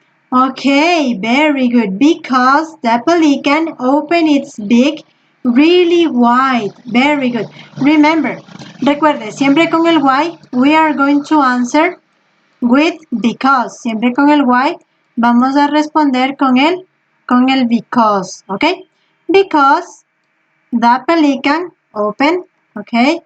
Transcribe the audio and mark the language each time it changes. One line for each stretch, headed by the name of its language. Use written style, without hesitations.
English: Okay, very good. Because the pelican opened its beak really wide. Very good. Remember,
Spanish: recuerde, siempre con el why,
English: we are going to answer with because.
Spanish: Siempre con el why, vamos a responder con el because.
English: Okay? Because the pelican opened. Okay?